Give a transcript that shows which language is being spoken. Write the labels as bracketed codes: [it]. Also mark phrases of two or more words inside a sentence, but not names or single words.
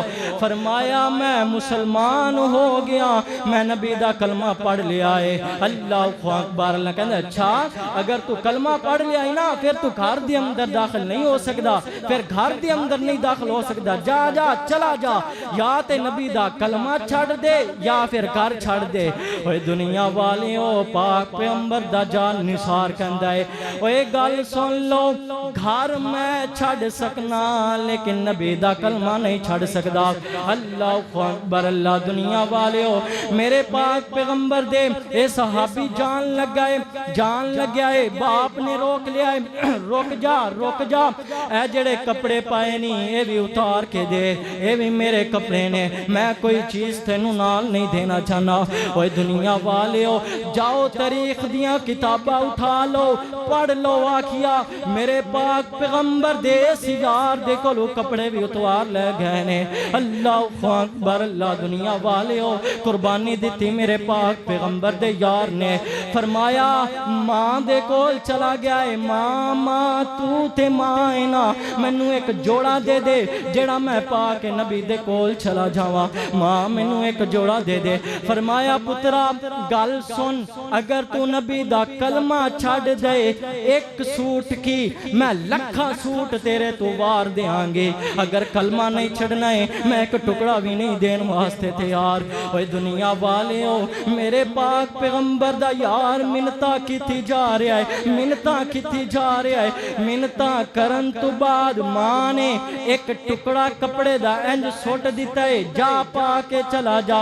[pa] فرمایا میں مسلمان ہو گیا، میں نبی دا کلمہ پڑھ لیا ہے۔ [ar] اللہ اکبر، [pa] اللہ کہندے اچھا اگر تو کلمہ پڑھ لیا ہے نا پھر تو گھر دے اندر داخل نہیں ہو سکدا، پھر گھر دے اندر نہیں داخل ہو سکدا، جا چلا جا۔ یا تے نبی دا کلمہ چھڑ دے یا پھر گھر چھڑ دے. اوے دنیا والیو پاک پیغمبر دا جان نثار کہندا ہے اوے گل سن لو گھر میں چھڑ سکنا لیکن نبی دا کلمہ نہیں چھڑ سکدا. [ar] اللہ اکبر [pa] اللہ. دنیا والیو میرے پاک پیغمبر دے اے صحابی جان لگیا ہے باپ نے روک لیا ہے رک جا اے جڑے کپڑے پائے نہیں اے بھی اتار کے دے اے بھی میرے کپڑے نے میں کوئی چیز تینوں نال نہیں دینا چاہنا. اوے دنیا والیو جاؤ تاریخ دیاں کتاباں اٹھا لو پڑھ لو آکھیا میرے پاک پیغمبر دے سیار دے کولو کپڑے بھی اتوار لے گئے نے. [ar] اللہ اکبر اللہ. [pa] دنیا والیو قربانی دیتی میرے پاک پیغمبر دے یار نے فرمایا ماں دے کول چلا گیا ہے ماں تو تے ماں ہے نا مینوں ایک جوڑا دے دے جڑا میں پاک نبی دے کول چلا جاواں ماں مینوں ایک جوڑا دے دے. فرمایا پترا گل سن اگر تو نبی دا کلمہ چھڑ دے ایک سوٹ کی میں لکھا سوٹ تیرے تو وار دیاں گے اگر کلمہ نہیں چھڑنا ہے میں ایک ٹکڑا بھی نہیں دین واسطے تیار. اوے دنیا والیو میرے پاک پیغمبر دا یار منتا کیتی جا رہا ہے منتا کرن تو بعد ماں نے ایک ٹکڑا کپڑے دا انج سوٹ دیتا ہے جا پا کے چلا جا.